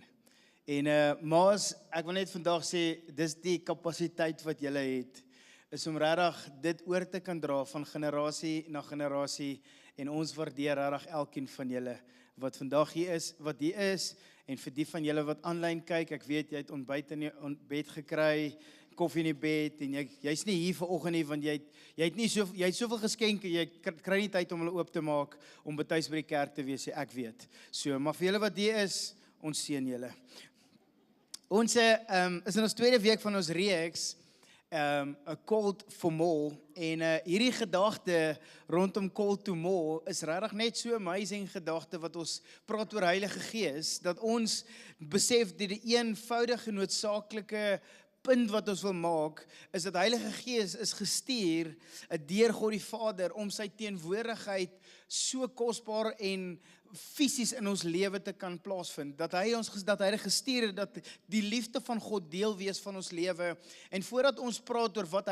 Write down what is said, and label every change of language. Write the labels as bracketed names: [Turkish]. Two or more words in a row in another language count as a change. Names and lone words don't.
[Afrikaans] En ma's, ek wil net vandag sê, dis die kapasiteit wat julle het, is om regtig dit oor te kan dra van generasie na generasie, en ons waardeer regtig elkeen van julle wat vandag hier is, en vir die van julle wat aanlyn kyk, ek weet jy het ontbyt in die bed gekry, koffie in die bed, en jy's nie hier vanoggend nie, want jy het soveel geskenke, jy kry nie tyd om hulle oop te maak, om betuis by die kerk te wees, ek weet. So, maar vir julle wat hier is, ons seën julle. Ons is in ons tweede week van ons reeks, [English] a call for more, [Afrikaans] en hierdie gedagte rondom [English] call to more [Afrikaans] is regtig net so amazing gedagte wat ons praat oor Heilige Gees, dat ons besef die eenvoudige noodsaaklike punt wat ons wil maak, is dat Heilige Gees is gestuur deur God die Vader om sy teenwoordigheid so kosbaar en fisies in ons lewe te kan plaasvind, dat hy gestuur het, dat die liefde van God deel wees van ons lewe, en voordat ons praat oor wat